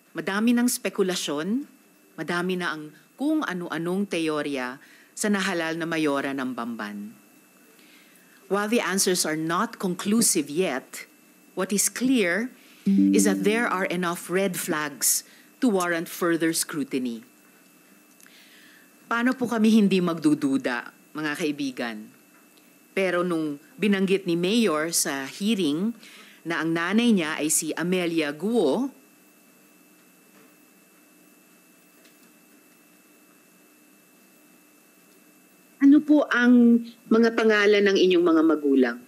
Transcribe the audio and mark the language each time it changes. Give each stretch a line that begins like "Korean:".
Filipino: Madami ng spekulasyon, madami na ang kung ano-anong teorya sa nahalal na mayora ng Bamban.
English: While the answers are not conclusive yet, what is clear is that there are enough red flags to warrant further scrutiny.
Filipino: Paano po kami hindi magdududa, mga kaibigan? Pero nung binanggit ni Mayor sa hearing na ang nanay niya ay si Amelia Guo, ano po ang mga pangalan ng inyong mga magulang?